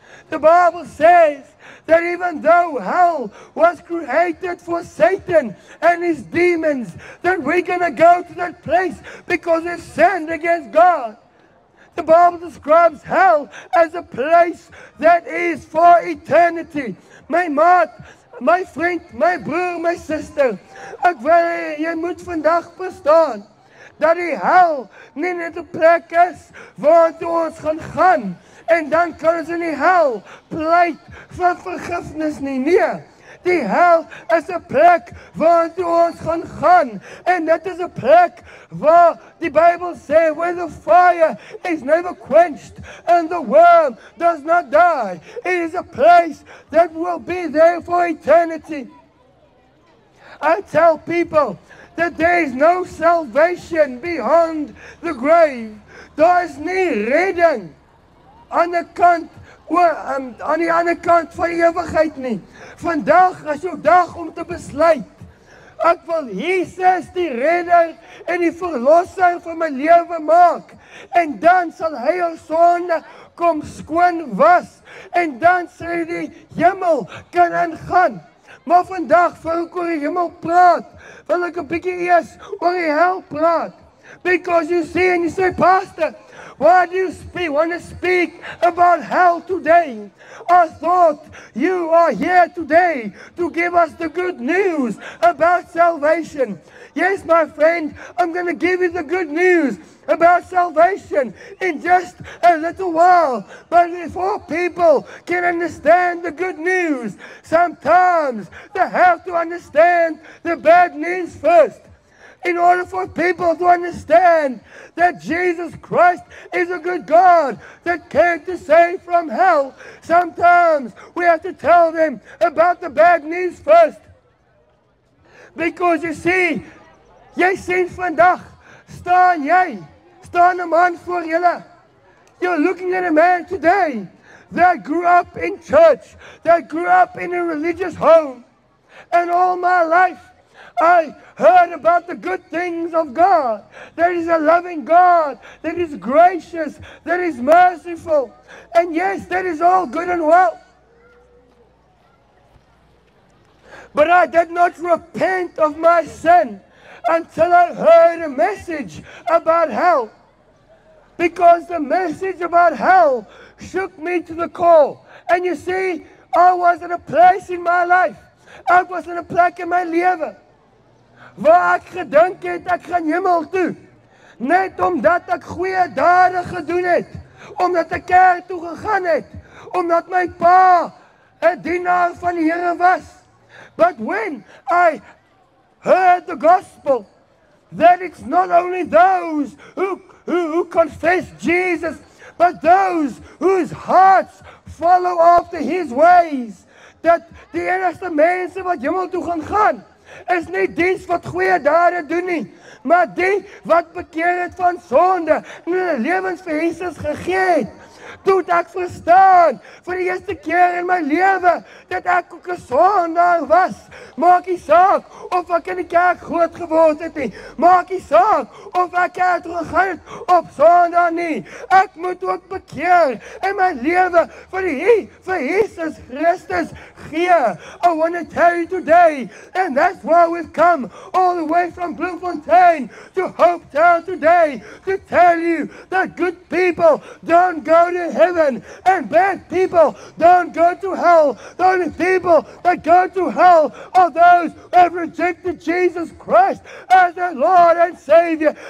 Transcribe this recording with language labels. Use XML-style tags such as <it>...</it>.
<en>The Bible says that even though hell was created for Satan and his demons, that we're going to go to that place because we've sinned against God. The Bible describes hell as a place that is for eternity.</en> <af>My maat, my vriend, my broer,</af> <en>my sister,</en> <af>ek wil jy moet vandag verstaan dat die hel nie net 'n plek is waar ons gaan en dan kan ons in die hel pleit vir vergifnis nie. Nee. Die hel is 'n plek waar ons gaan en dit is 'n plek waar die Bybel sê where the fire is never quenched and the worm does not die.</af> <en>It is a place that will be there for eternity. I tell people that there is no salvation beyond the grave.</en> <af>Daar is nie redding aan die kant aan die ander kant van die ewigheid nie. Vandag is jou dag om te besluit. Ek wil Jesus die redder en die verlosser van my lewe maak. En dan sal hy jou sonde kom skoon was. En dan sal jy die hemel kan ingaan. Maar vandag, voor ek oor die hemel praat, wil ek 'n bietjie eers oor die hel praat.</af> <en>Because you see and you say, Pastor, why do you want to speak about hell today? I thought you are here today to give us the good news about salvation. Yes, my friend, I'm going to give you the good news about salvation in just a little while. But before people can understand the good news, sometimes they have to understand the bad news first. In order for people to understand that Jesus Christ is a good God that came to save from hell, sometimes we have to tell them about the bad news first. Because you see,</en> <af>jy sien vandag, staan 'n man voor julle.</af> <en>You're looking at a man today that grew up in church, that grew up in a religious home. And all my life, I heard about the good things of God. There is a loving God, that is gracious, that is merciful. And yes, that is all good and well. But I did not repent of my sin until I heard a message about hell. Because the message about hell shook me to the core. And you see, I was in a place in my life. I was in a</en> <af>plek in my lewe waar ek gedink het ek gaan hemel toe. Net omdat ek goeie dade gedoen het. Omdat ek kerk toe gegaan het. Omdat my pa 'n dienaar van die Here was.</af> <en>But when I heard the gospel, that it's not only those who confess Jesus, but those whose hearts follow after his ways,</en> <af>dat die enigste mense wat hemel toe gaan, is nie diens wat goeie dade doen nie, maar die wat bekeer het van sonde en hulle lewens vir Jesus gegee het. Toe ek verstaan vir die eerste keer in my lewe dat ek ook 'n sondaar was. Maak nie saak of ek in die kerk groot geword het nie. Maak nie saak of ek kerk toe gegaan het op Sondag nie. Ek moet ook bekeer en my lewe vir Jesus Christus gee.</af> <en>I want to tell you today, and that's why we've come all the way from Bloemfontein to Hope Town today to tell you that good people don't go to heaven and bad people don't go to hell. The only people that go to hell are those who have rejected Jesus Christ as their Lord and Savior.</en>